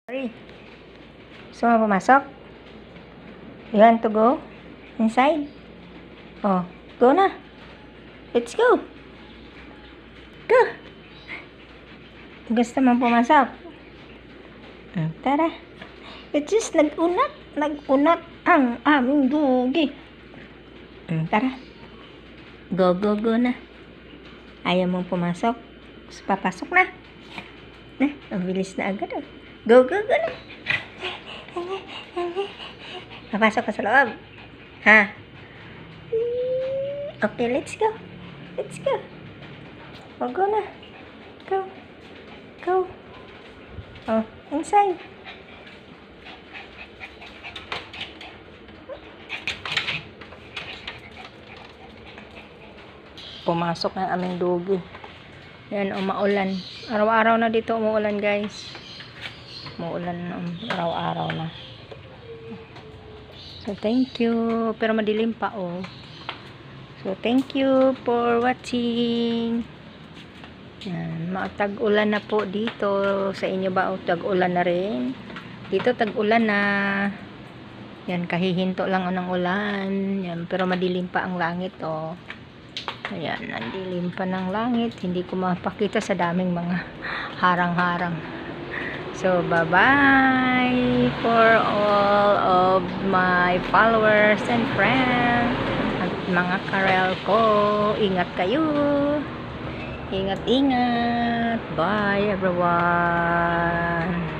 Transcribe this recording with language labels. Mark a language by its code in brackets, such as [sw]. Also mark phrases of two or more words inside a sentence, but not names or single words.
[tl] Sorry. Gusto mo pumasok? [en] You want to go inside? Oh, go na. Let's go. Go. [tl] Gusto mo pumasok? Tara. [en] It's just [tl] nag-unat ang aming dugi. Tara. Go na. Ayaw mong pumasok? Papasok na. Ang bilis na agad. Go na. Papasok ka sa loob. Ha? [en] Okay, let's go. Oh, go na. Go. Oh, inside. [tl] Pumasok na aming dugi. Yan, maulan. Araw-araw na dito umuulan, guys. Umuulan araw-araw na. [en] So, thank you. [tl] Pero madilim pa, oh. [en] So, thank you for watching. [tl] Yan, tag-ulan na po dito. Sa inyo ba, oh, tag-ulan na rin? Dito, tag-ulan na. Yan, kahihinto lang ng ulan. Yan, pero madilim pa ang langit, oh. Ayan, nandilim pa ng langit. Hindi ko mapakita sa daming mga harang-harang. [en] So, bye-bye for all of my followers and friends. [tl] At mga karel ko. Ingat kayo. Ingat. [en] Bye, everyone.